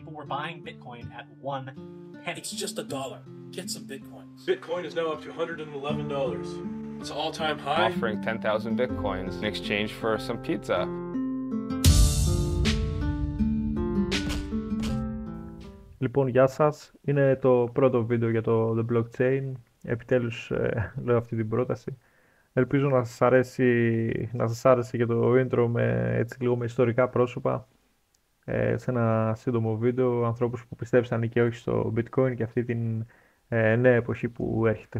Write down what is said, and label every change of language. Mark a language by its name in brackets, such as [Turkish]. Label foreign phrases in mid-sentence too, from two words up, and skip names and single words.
[English] we're buying Bitcoin at 1 penny. It's just $1. Get some Bitcoins. Bitcoin is now up to $111. It's an all-time high. Offering 10,000 Bitcoins in exchange for some pizza. [Greek] Λοιπόν, γεια σας. Είναι το πρώτο βίντεο για το The Blockchain. Επιτέλους λέω αυτή την πρόταση. Ελπίζω να σας άρεσε και το intro λίγο με ιστορικά πρόσωπα σε ένα σύντομο βίντεο, ανθρώπους που πιστέψαν ή και όχι στο Bitcoin και αυτή την νέα εποχή που έρχεται.